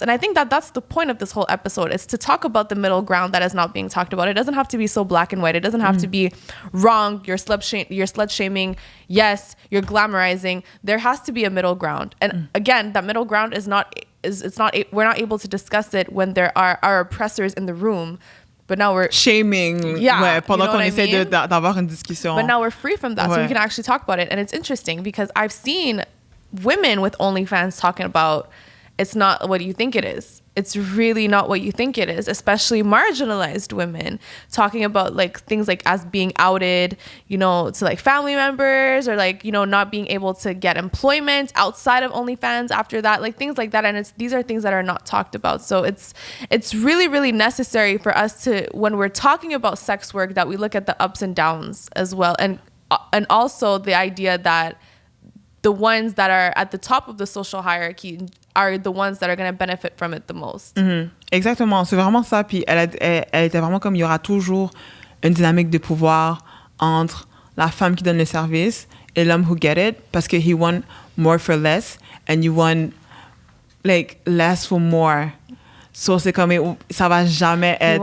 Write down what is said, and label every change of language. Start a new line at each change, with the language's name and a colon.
English: And I think that that's the point of this whole episode, is to talk about the middle ground that is not being talked about. It doesn't have to be so black and white. It doesn't have to be wrong. You're slut shaming. Yes, you're glamorizing. There has to be a middle ground. And again, that middle ground we're not able to discuss it when there are our oppressors in the room. But now we're
French: shaming, ouais, pendant qu'on essaie d'avoir une discussion.
English: But now we're free from that, so we can actually talk about it. And it's interesting because I've seen women with OnlyFans talking about it's not what you think it is. It's really not what you think it is, especially marginalized women talking about like things like as being outed, you know, to like family members, or like, you know, not being able to get employment outside of OnlyFans after that, like things like that. And these are things that are not talked about. So it's really, really necessary for us to, when we're talking about sex work, that we look at the ups and downs as well. And also the idea that the ones that are at the top of the social hierarchy are the ones that are going to benefit from it the most.
French: Exactement, c'est vraiment ça. Puis elle était vraiment comme il y aura toujours une dynamique de pouvoir entre la femme qui donne le service et l'homme
English: who get it,
French: parce que
English: he want more for less and you want like less for more.
French: So c'est comme ça va jamais être.